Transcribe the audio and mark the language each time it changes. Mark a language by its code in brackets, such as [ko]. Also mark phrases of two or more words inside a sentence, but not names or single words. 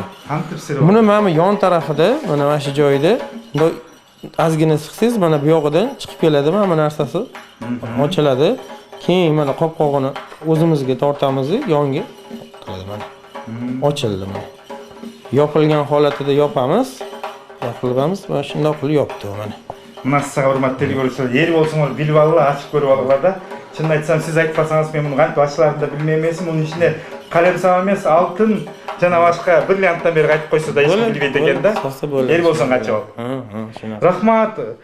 [uz] Buni mana yon tarafida, mana shu joyida ozgina siqsangiz mana bu yog'idan chiqib keladi mana bu narsasi. Ochiladi. Keyin mana qopqog'ini o'zimizga tortamiz, yonga qiladi mana. Ochildi mana. Yopilgan holatida yopamiz. Yopilamiz, mana shunday qilib yopdi mana. [ky] Мына сага урматтуу көрүүчүлөр, эл болсоңор билип алгыла, ачып көрүп алгыла да. Чынын айтсам, сиз айтпасаңыз мен муну кантип ачыларын да билмейм эмес. Мунун ичинде калем сабак эмес, алтын жана башка бриллианттан бери айтып койсо да эч ким билбейт экен да. Эл болсоң ачып ал. Рахмат.